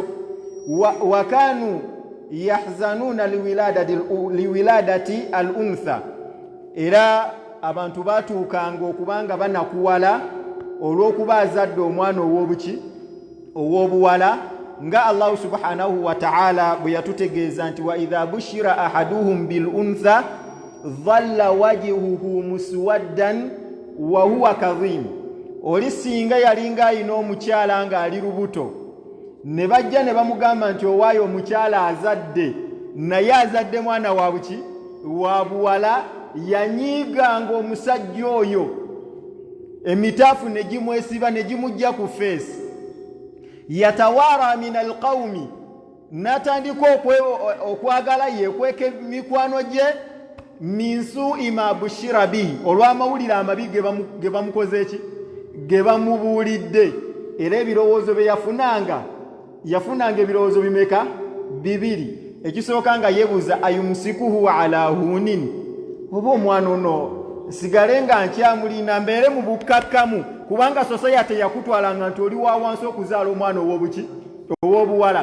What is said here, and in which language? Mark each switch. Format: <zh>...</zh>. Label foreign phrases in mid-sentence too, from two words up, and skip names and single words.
<ar>وكانوا يحزنون لولادة الأنثى,</ar> <lg>era abantu batuukanga okubanga banakuwala olw'okuba azadde omwana ow'obuwala nga Allah</lg> <ar>سبحانه وتعالى</ar> <lg>bwe yatutegeeza nti</lg> <ar>وإذا بشر أحدهم بالأنثى ظل وجهه مسودا وهو كظيم.</ar> <lg>Oli singa yalinga ayina omukyala ng'ali lubuto ne bajja ne bamugamba nti owaayo omukyala azadde naye azadde mwana wa buki wa buwala, yanyiiganga omusajja oyo emitaafu ne gimwesiba ne gimujja ku feesi.</lg> <ar>يتوارى من القوم,</ar> <lg>natandika okwagala yekweka mikwano gye</lg> <ar>من سوء ما بشر به,</ar> <lg>olw'amawulire amabi ge bamukoze eki ge bamubuulidde. Era ebirowoozo bye yafunanga ebirowoozo bimeka? Bibiri. Ekisooka nga yeebuuza</lg> <ar>أيمسكه على هون,</ar> <lg>oba omwana ono sigale nga nkyamulina mbeere mu bukkakkamu, kubanga society yakutwalanga nti oli wa wansi okuzaala omwana ow'obuwala.</lg>